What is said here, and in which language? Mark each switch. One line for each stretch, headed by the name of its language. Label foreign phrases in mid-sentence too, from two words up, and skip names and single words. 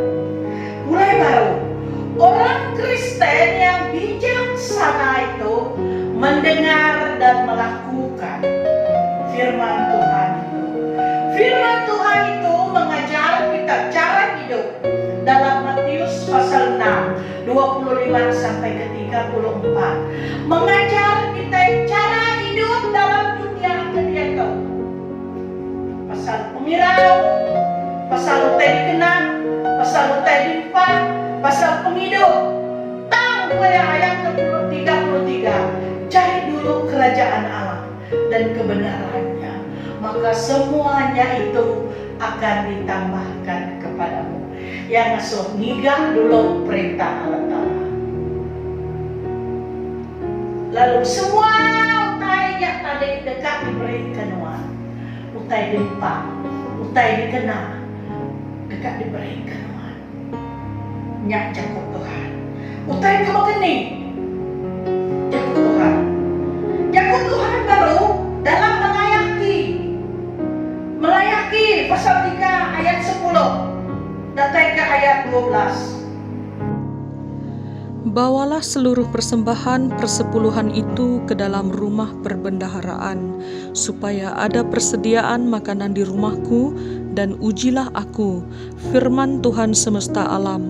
Indonesian: Mulai baru, orang Kristen yang bijaksana itu mendengar dan melakukan firman Tuhan itu. Firman Tuhan itu mengajar kita cara hidup dalam Matius pasal 6 25 sampai ke 34. Mengajar kita cara hidup dalam dunia kehidupan.
Iban: Pasal pemirau, pasal utai dikenal, pasal utai dimpan, pasal penghidup.
Indonesian: Tahu ayat 33. Cari dulu kerajaan Allah dan kebenarannya, maka semuanya itu akan ditambahkan kepadamu.
Iban: Yang ngasuh ngigah dulu perintah Allah Ta'ala. Lalu semua utai nya tadi dekat diberikan wan. Utai dempa, utai dikena, dekat diberikan wan. Nyak jago Tuhan. Utai kamu geni, jago Tuhan. Jago Tuhan baru dalam melayaki pasal 3 ayat 10 datang ke ayat 12.
Indonesian: Bawalah seluruh persembahan persepuluhan itu ke dalam rumah perbendaharaan, supaya ada persediaan makanan di rumahku, dan ujilah aku, firman Tuhan semesta alam.